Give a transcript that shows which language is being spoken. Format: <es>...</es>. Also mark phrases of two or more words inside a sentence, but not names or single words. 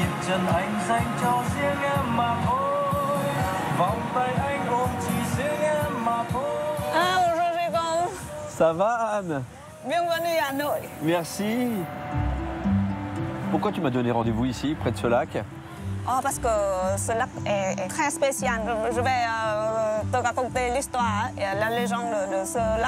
<vi>chân anh dành cho riêng em mà thôi. Vòng tay anh ôm chỉ riêng em mà thôi.</vi> <fr>Ah, bonjour Jérôme. Ça va, Anne? Bienvenue à Hanoï. Merci. Pourquoi tu m'as donné rendez-vous ici, près de ce lac? Oh, parce que ce lac est très spécial. Je vais te raconter l'histoire et la légende de ce lac.</fr>